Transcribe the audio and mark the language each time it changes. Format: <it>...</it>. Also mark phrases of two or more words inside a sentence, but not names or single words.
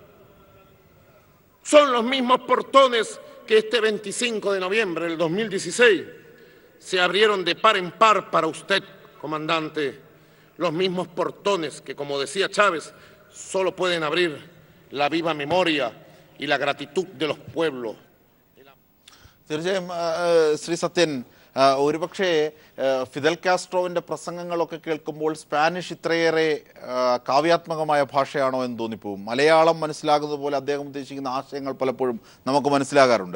<es>Son los mismos portones que este 25 de noviembre del 2016 se abrieron de par en par para usted, comandante. Los mismos portones que, como decía Chávez, solo pueden abrir la viva memoria y la gratitud de los pueblos.</es> <ml>തീർച്ചയായും ശ്രീ സത്യൻ, ഒരുപക്ഷെ ഫിദൽ കാസ്ട്രോവിൻ്റെ പ്രസംഗങ്ങളൊക്കെ കേൾക്കുമ്പോൾ സ്പാനിഷ് ഇത്രയേറെ കാവ്യാത്മകമായ ഭാഷയാണോ എന്ന് തോന്നിപ്പോവും. മലയാളം മനസ്സിലാകുന്നത് പോലെ അദ്ദേഹം ഉദ്ദേശിക്കുന്ന ആശയങ്ങൾ പലപ്പോഴും നമുക്ക് മനസ്സിലാകാറുണ്ട്.</ml>